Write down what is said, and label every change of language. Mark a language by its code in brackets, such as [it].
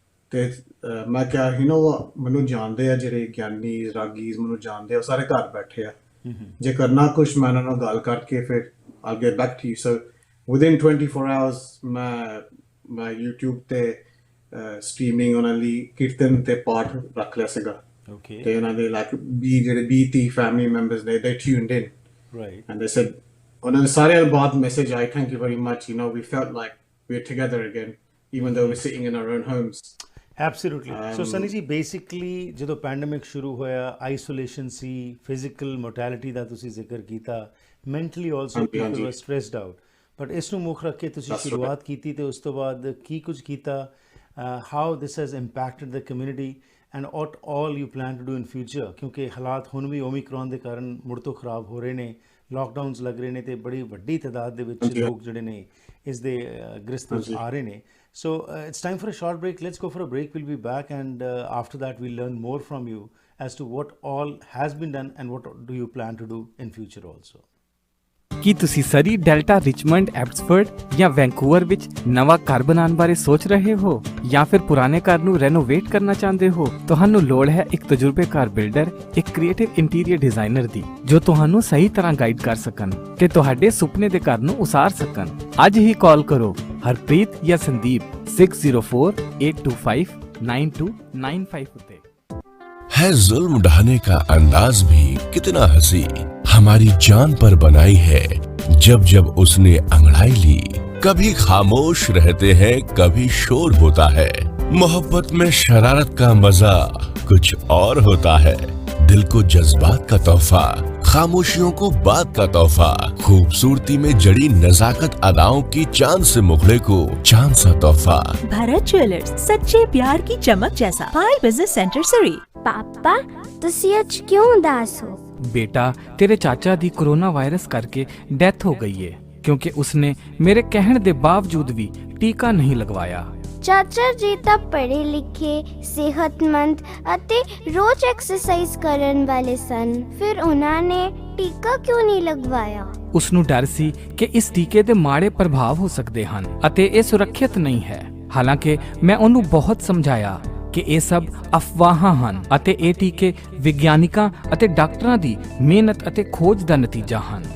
[pa] ਤੇ ਮੈਂ ਕਿਹਾ ਮੈਨੂੰ ਜਾਣਦੇ ਆ ਜਿਹੜੇ ਗਿਆਨੀ ਰਾਗੀਜ਼ ਮੈਨੂੰ ਜਾਣਦੇ ਆ ਸਾਰੇ ਘਰ ਬੈਠੇ ਆ ਜੇ ਕਰਨਾ ਕੁਛ ਮੈਂ ਉਹਨਾਂ ਨਾਲ ਗੱਲ ਕਰਕੇ ਫਿਰ [en] I'll get back to you. So within 24 hours [pa] ਮੈਂ YouTube ਤੇ ਸਟ੍ਰੀਮਿੰਗ ਉਹਨਾਂ ਲਈ ਕੀਰਤਨ ਤੇ ਪਾਠ ਰੱਖ ਲਿਆ ਸੀਗਾ ਤੇ ਉਹਨਾਂ ਦੇ like ਜਿਹੜੇ 20 ਫੈਮਿਲੀ ਮੈਂਬਰਸ ਨੇ [en] they tuned in right and they said [pa] ਉਹਨਾਂ ਦੇ ਸਾਰਿਆਂ ਦੇ ਬਾਅਦ message I [en] thank you very much we felt like we're together again even though we're sitting in our own homes. Absolutely. [pa] So Sunny ji, basically ਜਦੋਂ pandemic ਸ਼ੁਰੂ ਹੋਇਆ isolation ਸੀ physical mortality ਦਾ ਤੁਸੀਂ ਜ਼ਿਕਰ ਕੀਤਾ [en] mentally also people were stressed out but [pa] ਇਸ ਨੂੰ ਮੁੱਖ ਰੱਖ ਕੇ ਤੁਸੀਂ ਸ਼ੁਰੂਆਤ ਕੀਤੀ ਤੇ ਉਸ ਤੋਂ ਬਾਅਦ ਕੀ ਕੁਝ ਕੀਤਾ [en] how this has impacted the community and what all you plan to do in future [pa] ਕਿਉਂਕਿ ਹਾਲਾਤ ਹੁਣ ਵੀ ਓਮਿਕਰੋਨ ਦੇ ਕਾਰਨ ਮੁੜ ਤੋਂ ਖਰਾਬ ਹੋ ਰਹੇ ਨੇ ਲਾਕਡਾਊਨਸ ਲੱਗ ਰਹੇ ਨੇ ਤੇ ਬੜੀ ਵੱਡੀ ਤਾਦਾਦ ਦੇ ਵਿੱਚ ਲੋਕ ਜਿਹੜੇ ਨੇ ਇਸ ਦੇ ਗ੍ਰਸਤ ਆ ਰਹੇ ਨੇ. [en] So it's time for a short break. Let's go for a break. We'll be back and after that we'll learn more from you as to what all has been done and what do you plan to do in future also. [pa] ਕੀ ਤੁਸੀਂ ਸਰੀ, delta, Richmond, Abbotsford ਜਾਂ Vancouver ਵਿੱਚ ਨਵਾਂ ਘਰ ਬਣਾਉਣ ਬਾਰੇ ਸੋਚ ਰਹੇ ਹੋ ਜਾਂ ਫਿਰ ਪੁਰਾਣੇ ਘਰ ਨੂੰ ਰੈਨੋਵੇਟ ਕਰਨਾ ਚਾਹੁੰਦੇ ਹੋ? ਤੁਹਾਨੂੰ ਲੋੜ ਹੈ ਇੱਕ ਤਜਰਬੇਕਾਰ ਬਿਲਡਰ, ਇੱਕ ਕ੍ਰੀਏਟਿਵ ਇੰਟੀਰੀਅਰ ਡਿਜ਼ਾਈਨਰ ਦੀ ਜੋ ਤੁਹਾਨੂੰ ਸਹੀ ਤਰ੍ਹਾਂ ਗਾਈਡ ਕਰ ਸਕਣ ਤੇ ਤੁਹਾਡੇ ਸੁਪਨੇ ਦੇ ਘਰ ਨੂੰ ਉਸਾਰ ਸਕਣ. ਅੱਜ ਹੀ ਕਾਲ ਕਰੋ ਹਰਪ੍ਰੀਤ ਜਾਂ ਸੰਦੀਪ 6048259295 ਉੱਤੇ. [hi] है जुल्म ढाने का अंदाज भी कितना हंसी हमारी जान पर बनाई है जब जब उसने अंगड़ाई ली. कभी खामोश रहते हैं कभी शोर होता है. मोहब्बत में शरारत का मजा कुछ और होता है. दिल को जज्बात का तोहफा, खामोशियों को बात का तोहफा, खूबसूरती में जड़ी नजाकत अदाओं की चांद से मुखड़े को चांद सा तोहफा. भारत ज्वेलर्स, सच्चे प्यार की चमक जैसा. पायल बिजनेस सेंटर सरी. [pa] पापा ਤੁਸੀਂ ਅੱਜ ਕਿਉਂ ਉਦਾਸ ਹੋ? [hi] बेटा [pa] तेरे चाचा दी [hi] कोरोना वायरस करके डेथ हो गई है क्योंकि उसने मेरे कहने के बावजूद भी टीका नहीं लगवाया. [pa] ਚਾਚਾ ਜੀ ਤਾਂ ਪੜ੍ਹੇ ਲਿਖੇ, ਸਿਹਤਮੰਦ ਅਤੇ ਰੋਜ਼ ਐਕਸਰਸਾਈਜ਼ ਕਰਨ ਵਾਲੇ ਸਨ. ਫਿਰ ਉਹਨਾਂ ਨੇ ਟੀਕਾ ਕਿਉਂ ਨਹੀਂ ਲਗਵਾਇਆ? ਉਸ ਨੂੰ ਡਰ ਸੀ ਕਿ ਇਸ ਟੀਕੇ ਦੇ ਮਾੜੇ ਪ੍ਰਭਾਵ ਹੋ ਸਕਦੇ ਹਨ ਅਤੇ ਇਹ ਸੁਰੱਖਿਅਤ ਨਹੀਂ ਹੈ. ਹਾਲਾਂਕਿ ਮੈਂ ਉਹਨੂੰ ਬਹੁਤ ਸਮਝਾਇਆ ਕਿ ਇਹ ਸਭ ਅਫਵਾਹਾਂ ਹਨ ਅਤੇ ਇਹ ਟੀਕੇ ਵਿਗਿਆਨਿਕਾਂ ਅਤੇ ਡਾਕਟਰਾਂ ਦੀ ਮਿਹਨਤ ਅਤੇ ਖੋਜ ਦਾ ਨਤੀਜਾ ਹਨ.